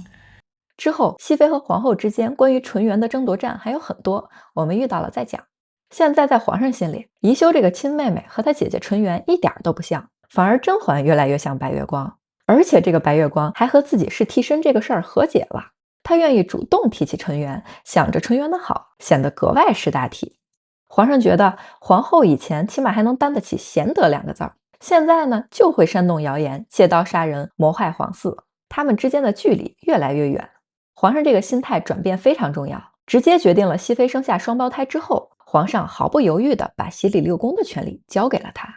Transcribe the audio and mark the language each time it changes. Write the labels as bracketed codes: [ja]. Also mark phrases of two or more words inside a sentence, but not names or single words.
[zh] 之後，熹妃和皇后之間關於純元的爭夺戰還有很多，我們遇到了再講。現在在皇上心裡，宜修這個親妹妹和她姐姐純元一點都不像，反而甄嬛越來越像白月光，而且这個白月光還和自己是替身這個事兒和解了。她願意主動提起純元，想着純元的好，顯得格外識大體。皇上覺得皇後以前起碼還能擔得起賢德2個字兒，現在呢就會煽動謠言，借刀殺人，謀害皇嗣，他們之間的距離越來越遠。皇上這個心態轉變非常重要，直接決定了熹妃生下雙胞胎之後，皇上毫不猶豫地把洗禮六宮的權力交給了她。